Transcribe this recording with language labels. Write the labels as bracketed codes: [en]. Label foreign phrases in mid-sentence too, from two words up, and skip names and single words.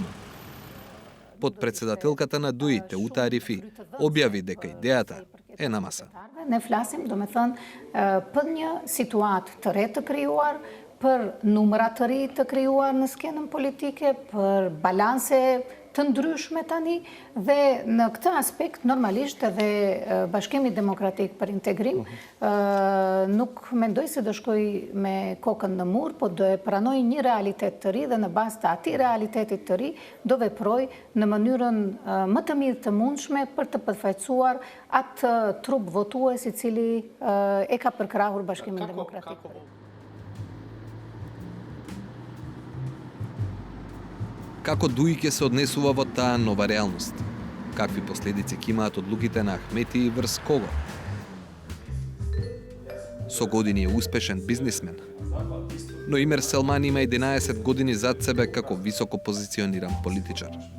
[mk] Подпредседателката на ДУИ, Теута Арифи, објави дека идејата е на маса. [sq] Ne flasim, do me thënë, për një situatë të re të krijuar, për numra të ri të krijuar në skenën politike, për balanse të ndryshme tani, dhe në këtë aspekt normalisht edhe Bashkimi Demokratik për Integrim nuk mendoj se do shkoj me kokën në mur, po do e pranoj një realitet të ri dhe në bazë të atij realitetit të ri do veproj në mënyrën më të mirë të mundshme për të përfaqësuar atë trup votues i cili e ka përkrahur Bashkimin Demokratik. [mk] Како ДУИ ќе се однесува во таа нова реалност? Какви последици ќе имаат одлуките на Ахмети и врз кого? Со години е успешен бизнисмен, но Имер Селман има 11 години зад себе како високо позициониран политичар.